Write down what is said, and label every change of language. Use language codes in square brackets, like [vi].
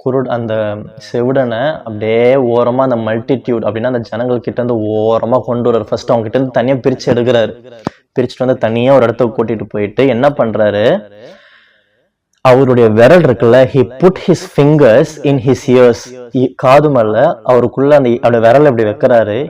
[ta] அந்த செவிடனை அப்படியே ஓரமா அந்த மல்டிடியூட் அப்படின்னா அந்த ஜனங்கள் கிட்ட இருந்து ஓரமா கொண்டு வர்றாரு. ஃபர்ஸ்ட் அவங்க கிட்ட இருந்து தனியா பிரிச்சு எடுக்கிறாரு. பிரிச்சுட்டு வந்து தனியா ஒரு இடத்துக்கு கூட்டிட்டு போயிட்டு என்ன பண்றாரு? அவருடைய விரல் இருக்குல்ல, [en] he put his fingers in his ears. [ta] காது மேல அவருக்குள்ள அந்த விரல் எப்படி வைக்கிறாரு.